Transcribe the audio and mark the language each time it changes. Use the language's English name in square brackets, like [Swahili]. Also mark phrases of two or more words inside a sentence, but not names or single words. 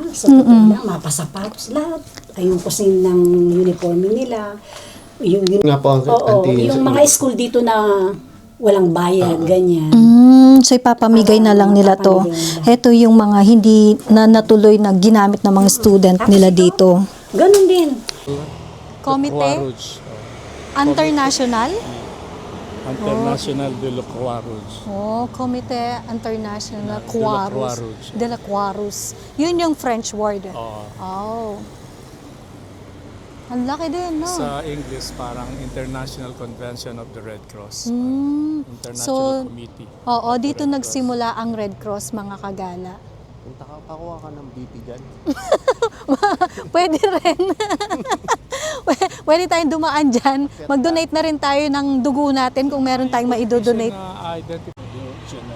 [Filipino] Sa totoo lang, mapasapatos lahat. Ay, yung kusin ng uniform nila. Yung Nga po ang Oo, auntie. yung mga school dito na walang bayad, ganyan. so ipapamigay na lang nila to. Ito yung mga hindi na natuloy na ginamit ng mga student nila dito. Ganon din. [French] Komite Rouge. International? International de la Croix Rouge. Oh, Komite International De la Croix Croix Rouge. de la Croix Rouge. [Filipino] Yun yung [English] French word. [Filipino] Oo. Oh. Ang laki din, no? Sa English, parang [English] International Convention of the Red Cross. [Filipino] So, [English] International Committee. [Filipino] oo, dito nagsimula ang Red Cross, mga kagala. Punta ka, pakuha ka ng BP dyan. Pwede rin. Pwede tayong dumaan dyan. Mag-donate na rin tayo ng dugo natin kung meron tayong maidodonate. Geneva.